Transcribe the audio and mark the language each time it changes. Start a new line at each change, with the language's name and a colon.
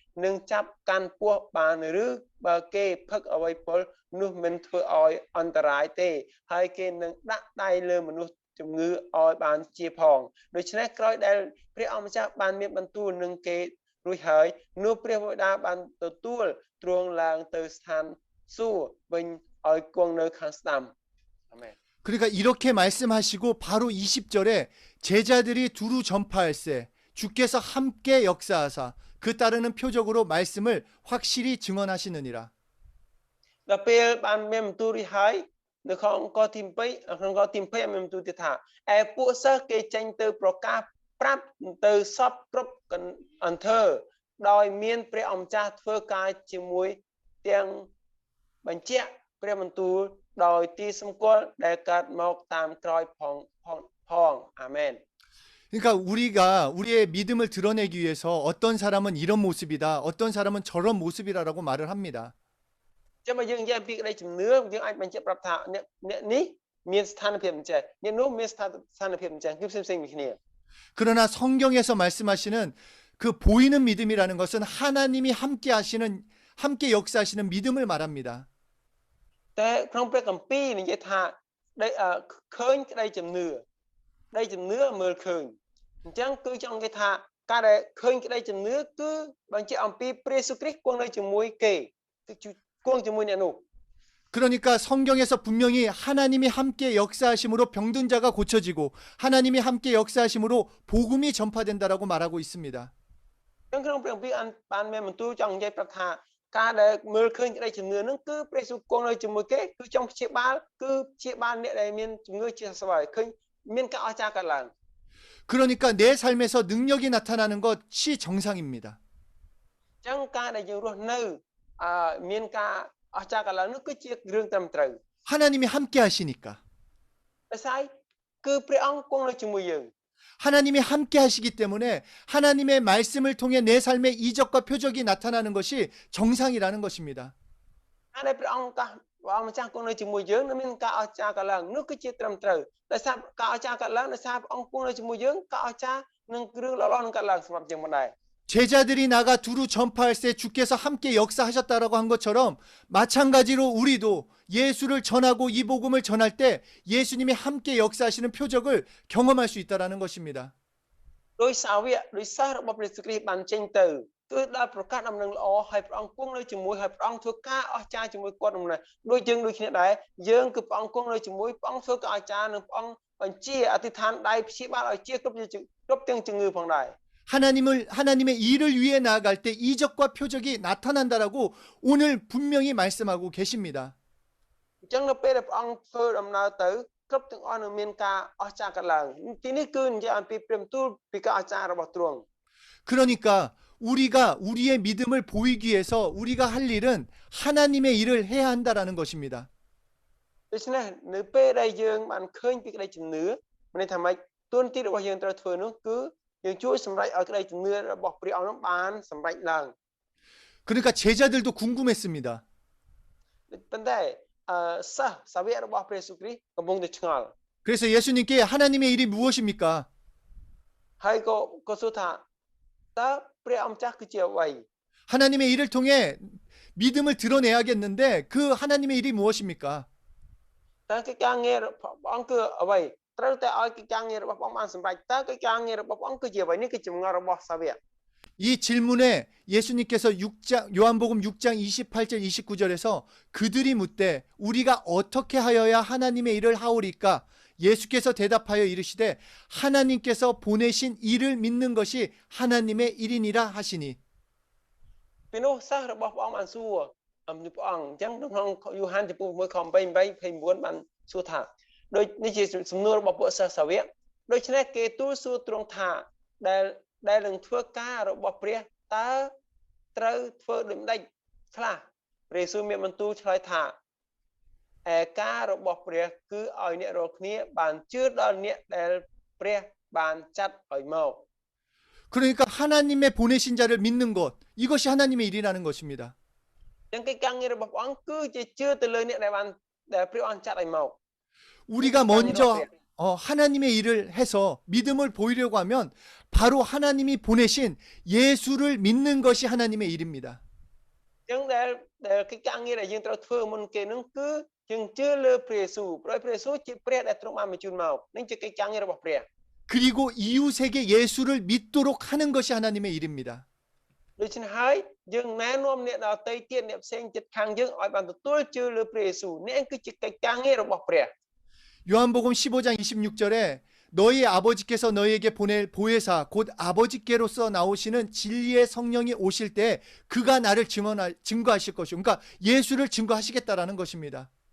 Khmer: នឹងចាប់កាន់ពស់បានឬបើគេផឹកអ្វីពលនោះមិនធ្វើឲ្យអន្តរាយទេហើយគេនឹងដាក់ដៃលើមនុស្សជំងឺឲ្យបានជាផងដូច្នេះក្រោយដែលព្រះអង្គម្ចាស់បានមានបន្ទូលនឹងគេរួចហើយនោះព្រះបិតាបានទទួលទ្រង់ឡើងទៅស្ថានសួគ៌វិញឲ្យគង់នៅខាងស្ដាំអាមែន
Korean: 그러니까 이렇게 말씀하시고 바로 20절에 제자들이 두루 전파할세 주께서 함께 역사하사 그 따르는 표적으로 말씀을 확실히 증언하시느니라.
Khmer: ដល់ពេលបានមានបន្ទូលរួចហើយនៅក្នុងកទី2ក្នុងកទី20មានបន្ទូលទៀតថាឯពួកសិស្សគេចេញទៅប្រកាសប្រាប់ទៅសពគ្រប់អន្តរដោយមានព្រះអង្គម្ចាស់ធ្វើការជាមួយទាំងបញ្ជាក់ព្រះបន្ទូលដោយទីសម្គាល់ដែលកើតមកតាមក្រោយផងអាមែន
Korean: 그러니까 우리가 우리의 믿음을 드러내기 위해서 어떤 사람은 이런 모습이다, 어떤 사람은 저런 모습이라고 말을 합니다.
Khmer: ចាំបើយើងនិយាយពីក្តីជំនឿយើងអាចបញ្ជាក់ប្រាប់ថាអ្នកនេះមានស្ថានភាពអញ្ចឹងអ្នកនោះមានស្ថានភាពអញ្ចឹងគឺផ្សេងៗគ្នា
Korean: 그러나 성경에서 말씀하시는 그 보이는 믿음이라는 것은 하나님이 함께 역사하시는 믿음을 말합니다.
Khmer: តែក្នុងព្រះគម្ពីរនិយាយថាឃើញក្តីជំនឿមើលឃើញអញ្ចឹងគឺចង់និយាយថាការដែលឃើញក្តីជំនឿគឺបញ្ជាក់អំពីព្រះយេស៊ូវគ្រីស្ទគង់នៅជាមួយគេគឺគង់ជាមួយអ្នកនោះ
Korean: 그러니까 성경에서 분명히 하나님이 함께 역사하심으로 병든 자가 고쳐지고 하나님이 함께 역사하심으로 복음이 전파된다라고 말하고 있습니다.
Khmer: អញ្ចឹងក្នុងព្រះគម្ពីរបានមានបន្ទូលចង់និយាយប្រាប់ថាការដែលមើលឃើញក្តីជំនឿហ្នឹងគឺព្រះយេស៊ូវគង់នៅជាមួយគេគឺចង់ព្យាបាលអ្នកដែលមានជំងឺជាស្វ័យឃើញមានការអស្ចារ្យកើតឡើង
Korean: 그러니까 내 삶에서 능력이 나타나는 것이 정상입니다.
Khmer: អញ្ចឹងការដែលយើងរស់នៅមានការអស្ចារ្យកើតឡើងនោះគឺជារឿងត្រឹមត្រូវ
Korean: 하나님이 함께 하시니까.
Khmer: ដោយសារគឺព្រះអង្គគង់នៅជាមួយយើង
Korean: 하나님이 함께 하시기 때문에 하나님의 말씀을 통해 내 삶에 이적과 표적이 나타나는 것이 정상이라는 것입니다.
Khmer: ហើយព្រះអង្គម្ចាស់គង់នៅជាមួយយើងនឹងមានការអស្ចារ្យកើតឡើងនោះគឺជាត្រឹមត្រូវដោយសារការអស្ចារ្យកើតឡើងដោយសារព្រះអង្គគង់នៅជាមួយយើងការអស្ចារ្យនឹងរឿងល្អៗនឹងកើតឡើងសម្រាប់យើងមិនដែរ
Korean: 제자들이 나가 두루 전파할세 주께서 함께 역사하셨다라고 한 것처럼 마찬가지로 우리도 예수를 전하고 이 복음을 전할 때 예수님이 함께 역사하시는 표적을 경험할 수 있다라는 것입니다.
Khmer: ដោយសាវកដោយសិស្សរបស់ព្រះយេស៊ូវគ្រីស្ទបានចេញទៅគឺដល់ប្រកាសដំណឹងល្អហើយព្រះអង្គគង់នៅជាមួយហើយព្រះអង្គធ្វើការអស្ចារ្យជាមួយគាត់នោះដូចយើងដូចគ្នាដែរយើងគឺព្រះអង្គគង់នៅជាមួយព្រះអង្គធ្វើការអស្ចារ្យនិងព្រះអង្គបញ្ជាអធិដ្ឋានដៃព្យាបាលឲ្យជាគ្រប់ទាំងជំងឺផងដែរ
Korean: 하나님의 일을 위해 나아갈 때 이적과 표적이 나타난다라고 오늘 분명히 말씀하고 계십니다.
Khmer: អញ្ចឹងនៅពេលដែលព្រះអង្គធ្វើដំណើរទៅគ្រប់ទាំងអស់នឹងមានការអស្ចារ្យកើតឡើងទីនេះគឺនិយាយអំពីព្រះបន្ទូលពីការអស្ចារ្យរបស់ទ្រង់
Korean: 그러니까 우리가 우리의 믿음을 보이기 위해서 우리가 할 일은 하나님의 일을 해야 한다라는 것입니다.
Khmer: ដូច្នេះនៅពេលដែលយើងបានឃើញពីក្តីជំនឿមានន័យថាម៉េចទួនាទីរបស់យើងត្រូវធ្វើនោះគឺយើងជួយសម្រេចឲ្យក្តីជំនឿរបស់ព្រះអង្គនោះបានសម្រេចឡើង
Korean: 그러니까 제자들도 궁금했습니다.
Khmer: ប៉ុន្តែសិស្សសាវករបស់ព្រះយេស៊ូវគ្រីស្ទកំពុងតែឆ្ងល់
Korean: 그래서 예수님께 하나님의 일이 무엇입니까?
Khmer: ហើយក៏សួរថាតើព្រះអង្គម្ចាស់គឺជាអ្វី
Korean: 하나님의 일을 통해 믿음을 드러내야겠는데 그 하나님의 일이 무엇입니까?
Khmer: តើកិច្ចការងាររបស់អង្គគឺអ្វីត្រូវតែឲ្យកិច្ចការងាររបស់ព្រះអង្គបានសម្រេចតើកិច្ចការងាររបស់ព្រះអង្គគឺជាអ្វីនេះគឺចម្ងល់របស់សាវក
Korean: 이 질문에 예수님께서 요한복음 6장 28절 29절에서 그들이 묻되 우리가 어떻게 하여야 하나님의 일을 하오리까? 예수께서 대답하여 이르시되 하나님께서 보내신 이를 믿는 것이 하나님의 일이니라 하시니.
Khmer: ពីនោះសិស្សរបស់ព្រះអង្គបានសួរព្រះអង្គអញ្ចឹងក្នុងយូហានចំពោះ1ខ8 29បានសួរថាដូចនេះជាសំណួររបស់ពួកសិស្សសាវកដូច្នេះគេទូលសួរទ្រង់ថាដែលនឹងធ្វើការរបស់ព្រះតើត្រូវធ្វើដូចម្ដេចខ្លះព្រះយេស៊ូវមានបន្ទូលឆ្លើយថាការរបស់ព្រះគឺឲ្យអ្នករាល់គ្នាបានជឿដល់អ្នកដែលព្រះបានចាត់ឲ្យមក
Korean: 그러니까 하나님의 보내신 자를 믿는 것, 이것이 하나님의 일이라는 것입니다.
Khmer: អញ្ចឹងកិច្ចការងាររបស់ព្រះអង្គគឺជាជឿទៅលើអ្នកដែលព្រះអង្គចាត់ឲ្យមក
Korean: 우리가 먼저 하나님의 일을 해서 믿음을 보이려고 하면 바로 하나님이 보내신 예수를 믿는 것이 하나님의 일입니다.
Khmer: អញ្ចឹងដែលកិច្ចការងារដែលយើងត្រូវធ្វើមុនគេនឹងគឺយើងជឿលើព្រះយេស៊ូវព្រោះព្រះយេស៊ូវជាព្រះដែលទ្រង់បានបញ្ជូនមកនឹងជាកិច្ចការងាររបស់ព្រះ
Korean: 그리고 이웃에게 예수를 믿도록 하는 것이 하나님의 일입니다.
Khmer: ដូច្នេះហើយយើងណែនាំអ្នកដទៃទៀតអ្នកផ្សេងចិត្តខាងយើងឲ្យបានទទួលជឿលើព្រះយេស៊ូវនេះគឺជាកិច្ចការងាររបស់ព្រះ
Korean: 요한복음 15장 26절에 너희 아버지께서 너희에게 보낼 보혜사 곧 아버지께로서 나오시는 진리의 성령이 오실 때 그가 나를 증거하실 것이요. 그러니까 예수를 증거하시겠다라는 것입니다.